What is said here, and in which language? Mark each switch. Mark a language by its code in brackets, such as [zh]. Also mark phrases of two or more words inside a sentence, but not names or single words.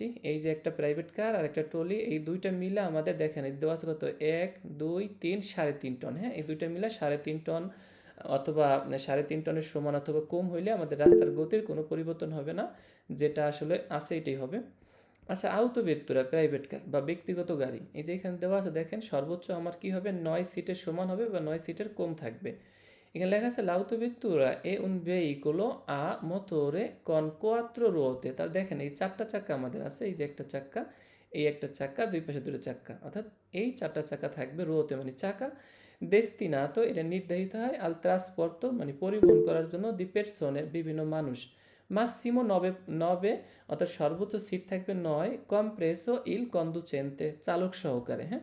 [bn] এই যে একটা প্রাইভেট কার আর একটা ট্রলি, এই দুইটা মিলে আমাদের দেখেন এই দেওয়া আছে কত, 1, 2, 3, 3.5 টন, হ্যাঁ, এই দুইটা মিলে 3.5 টন অথবা 3.5 টনের সমান অথবা কম হইলে আমাদের রাস্তার গতির কোনো পরিবর্তন হবে না, যেটা আসলে আছে এটাই হবে। আচ্ছা, আউটো ভেত্তুরা প্রাইভেট কার বা ব্যক্তিগত গাড়ি, এই যে এখানে দেওয়া আছে দেখেন, সর্বোচ্চ আমার কি হবে, 9 সিটের সমান হবে বা 9 সিটের কম থাকবে। এখানে লেখা আছে [it] l'auto vettura è un veicolo a motore con 4 ruote, [bn] তার দেখেন এই 4টা চাকা আমাদের আছে, এই যে একটা চাকা, এই একটা চাকা, দুই পাশে দুটো চাকা, অর্থাৎ এই 4টা চাকা থাকবে, রুয়োতে মানে চাকা, ডেস্তিনাতো এটা নির্ধারিত হয়, [it] al trasporto [bn] মানে পরিবহন করার জন্য, [it] di persone [bn] বিভিন্ন মানুষ, মাসিমো 9 অর্থাৎ সর্বোচ্চ সিট থাকবে 9, [it] compreso il conducente [bn] চালক সহকারে, হ্যাঁ।